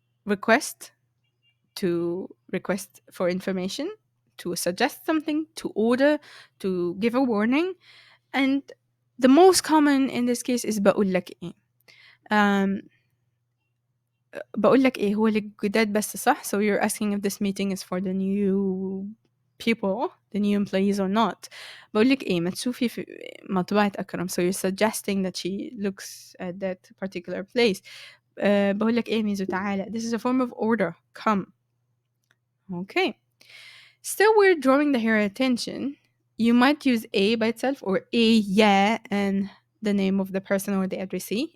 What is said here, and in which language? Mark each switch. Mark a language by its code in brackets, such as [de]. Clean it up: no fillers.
[en] request, to request for information, to suggest something, to order, to give a warning. And the most common in this case is [ar] بقول لك إيه. [en] Um, [ar] بقول لك إيه هو للجداد بس صح؟ [en] So you're asking if this meeting is for the new people, the new employees or not. [ar] بقول لك إيه ما تشوفي في مطبعة أكرم. [en] So you're suggesting that she looks at that particular place. [ar] بقول لك إيه ميزو تعالى. [en] This is a form of order. Come. Okay. Still, we're drawing the hair attention. You might use a by itself or yeah and the name of the person or the addressee.